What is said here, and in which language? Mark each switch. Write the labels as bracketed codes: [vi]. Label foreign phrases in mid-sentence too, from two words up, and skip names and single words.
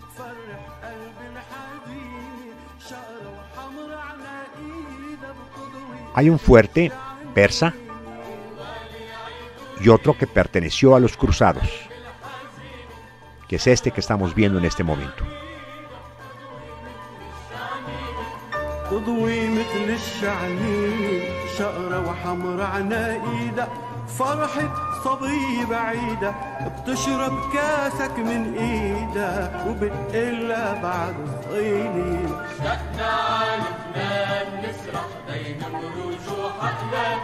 [es] Hay un fuerte persa y otro que perteneció a los cruzados, que es este que estamos viendo en este momento. [ar] تضوي مثل الشعلين شقرة وحمرة عنايدة فرحة صبي بعيدة بتشرب كاسك من ايدها وبتقلها بعد صغيرين اشتقنا على لبنان نسرح بين مروج وحقلات